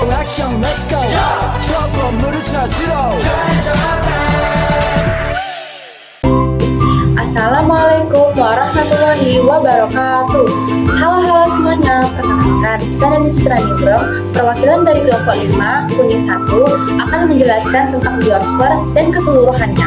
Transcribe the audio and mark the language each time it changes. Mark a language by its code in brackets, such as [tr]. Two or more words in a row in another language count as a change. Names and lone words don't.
[ko] 액션 [en] let's go [ko] 저 건물을 찾으러 [ar] السلام عليكم ورحمة الله وبركاته. [id] Halo semuanya, perkenalkan saya Dani Citra Ningrum, perwakilan dari kelompok 5 Kuning 1 akan menjelaskan tentang biosfer dan keseluruhannya.